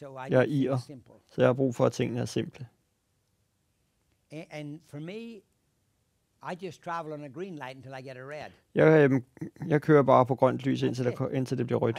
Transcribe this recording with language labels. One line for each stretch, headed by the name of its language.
Danish: Jeg er irer, så jeg har brug for, at tingene er simple.
English: And for me, I just travel on a green light until I get a red.
Danish: Jeg kører bare på grønt lys, indtil det bliver rødt.